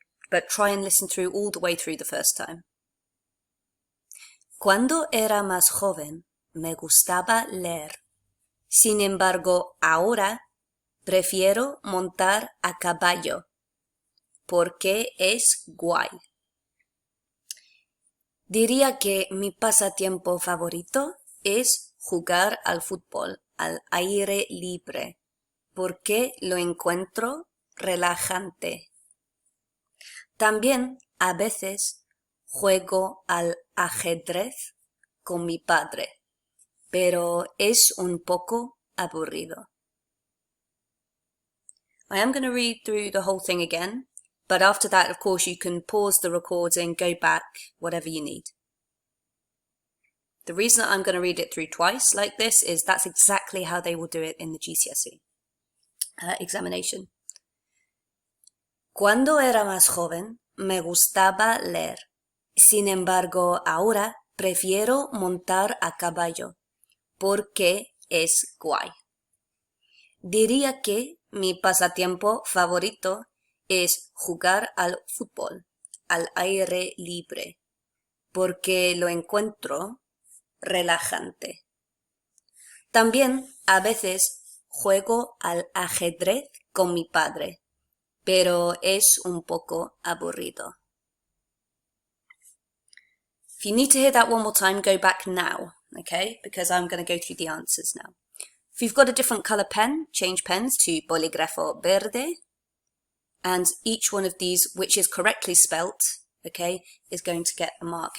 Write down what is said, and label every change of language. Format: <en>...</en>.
<en>But try and listen through all the way through the first time.</en> <es>Cuando era más joven, me gustaba leer. Sin embargo, ahora prefiero montar a caballo, porque es guay. Diría que mi pasatiempo favorito es jugar al fútbol, al aire libre, porque lo encuentro relajante. También a veces juego al ajedrez con mi padre, pero es un poco aburrido.</es> <en>I am going to read through the whole thing again, but after that, of course, you can pause the recording, go back, whatever you need. The reason that I'm going to read it through twice like this is that's exactly how they will do it in the GCSE examination.</en> <es>Cuando era más joven, me gustaba leer. Sin embargo, ahora prefiero montar a caballo, porque es guay. Diría que mi pasatiempo favorito es jugar al fútbol, al aire libre, porque lo encuentro relajante. También a veces juego al ajedrez con mi padre, pero es un poco aburrido.</es> <en>If you need to hear that one more time, go back now, okay? Because I'm going to go through the answers now. If you've got a different colour pen, change pens to</en> <es>bolígrafo verde,</es> <en>and each one of these, which is correctly spelt, okay, is going to get a mark.</en>